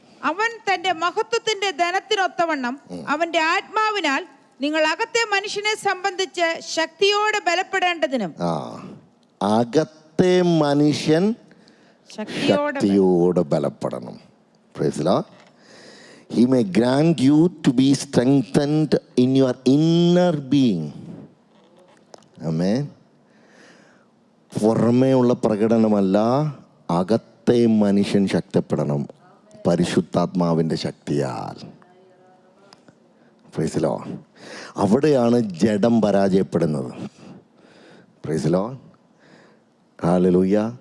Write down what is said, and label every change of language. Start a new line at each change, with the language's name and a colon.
Malayalam: അവൻ തന്റെ മഹത്വത്തിന്റെ ധനത്തിനൊത്തവണ്ണം അവന്റെ ആത്മാവിനാൽ നിങ്ങൾ അകത്തെ മനുഷ്യനെ സംബന്ധിച്ച് ശക്തിയോടെ ബലപ്പെടേണ്ടതിനും. അകത്തെ മനുഷ്യൻ ശക്തിയോടെ ബലപ്പെടണം.
English: Praise the Lord. He may grant you to be strengthened in your inner being. Amen.
Malayalam: പുറമേ ഉള്ള പ്രകടനമല്ല, അകത്തെ മനുഷ്യൻ ശക്തിപ്പെടണം പരിശുദ്ധാത്മാവിൻ്റെ ശക്തിയാൽ.
English: Praise the Lord.
Malayalam: അവിടെയാണ് ജഡം പരാജയപ്പെടുന്നത്. Praise the Lord. ഹല്ലേലൂയ.